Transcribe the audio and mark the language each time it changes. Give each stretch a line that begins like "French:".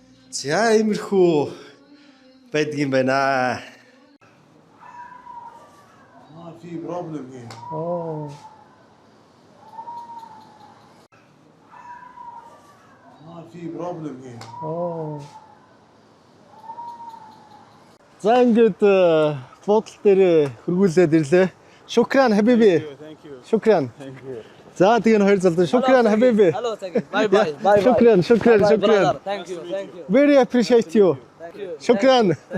Mongolian: За иймэрхүү байдаг юм байна.
Arabic: ما في
English: problem here.
Arabic: ما في
English: problem here.
Mongolian: За ингээд буудал дээр хөргүүлээд ирлээ.
Arabic: Шукран хабиби.
English: Thank you.
Arabic: Шукран.
Mongolian: За тэгээ хоёр залуу
Arabic: шукран хабиби.
English: Hello, thank you. Bye.
Arabic: Шукран.
English: Thank you. Very appreciate you. Шукран.